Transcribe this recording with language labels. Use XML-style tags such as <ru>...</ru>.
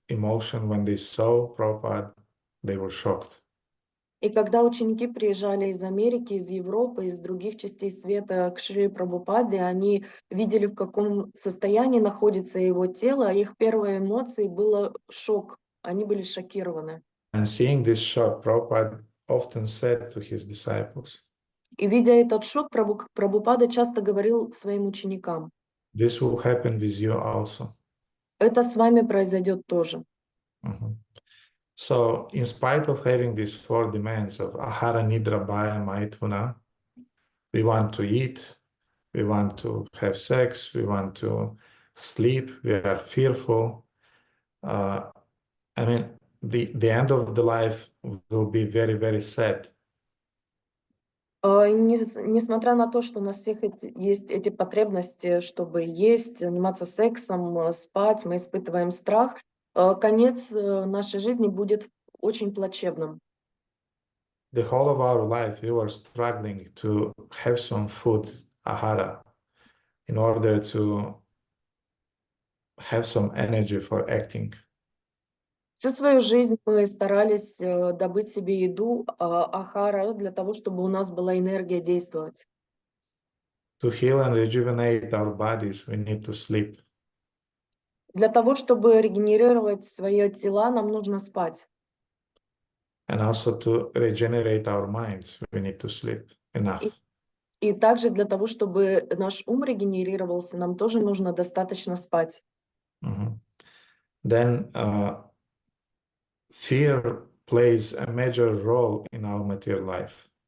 <en>emotion when they saw Prabhupada, they were shocked.</en> <ru>И когда ученики приезжали из Америки, из Европы, из других частей света к Шри Прабхупаде, они видели, в каком состоянии находится его тело, а их первой эмоцией было шок. Они были шокированы.</ru> <en>And seeing this shock, Prabhupada often said to his disciples,</en> <ru>И видя этот шок, Прабхупада часто говорил своим ученикам:</ru> <en>this will happen with you also.</en> <ru>это с вами произойдет тоже. Mhm.</ru> <en>So, in spite of having these four demands of ahara, nidra, bhaya, maithuna, we want to eat, we want to have sex, we want to sleep, we are fearful. I mean, the end of the life will be very, very sad.</en> <ru>Несмотря на то, что у нас всех есть эти потребности, чтобы есть, заниматься сексом, спать, мы испытываем страх, конец нашей жизни будет очень плачевным.</ru> <en>The whole of our life, we were struggling to have some food, ahara, in order to have some energy for acting.</en> <ru>Всю свою жизнь мы старались добыть себе еду, ахара, для того, чтобы у нас была энергия действовать.</ru> <en>To heal and rejuvenate our bodies, we need to sleep.</en> <ru>Для того, чтобы регенерировать свои тела, нам нужно спать.</ru> <en>And also to regenerate our minds, we need to sleep enough.</en> <ru>И также для того, чтобы наш ум регенерировался, нам тоже нужно достаточно спать.</ru> <en>Then fear plays a major role in our material life.</en>